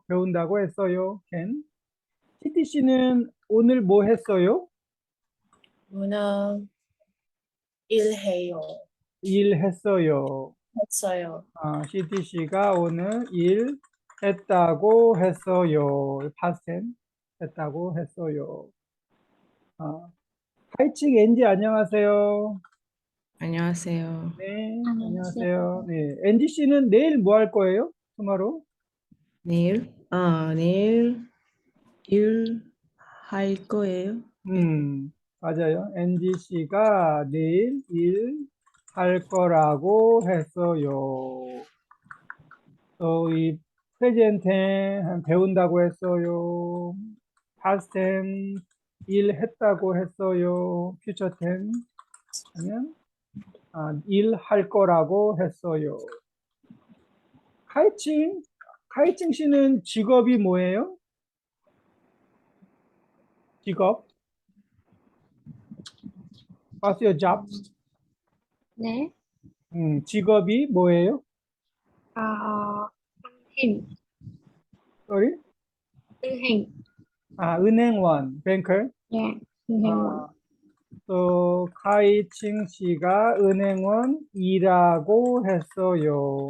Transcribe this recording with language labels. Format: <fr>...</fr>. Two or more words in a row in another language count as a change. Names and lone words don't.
<ko>배운다고 했어요. ken. TTC는 오늘 뭐 했어요? 문화 일해요. 일했어요. 했어요. CTC가 오늘 일 했다고 했어요.</ko> <en>past tense</en> <ko>했다고 했어요. 하이칭 엔지 안녕하세요. 안녕하세요. 네, 안녕하세요. 네, 엔지 씨는 내일 뭐 할 거예요? tomorrow? 내일 일 할 거예요. 맞아요. 엔지 씨가 내일 일 할 거라고 했어요. 또 이 프레젠트 배운다고 했어요.</ko> <en>past tense</en> <ko>일했다고 했어요.</ko> <en>future tense</en> <ko>하면 일할 거라고 했어요. 카이칭 씨는 직업이 뭐예요? 직업?</ko> <en>What's your job?</en> <ko>네. 직업이 뭐예요? 은행, Sorry? 은행, 은행원, banker. 네, 은행원. 또 카이칭 씨가 은행원 일하고 했어요.</ko>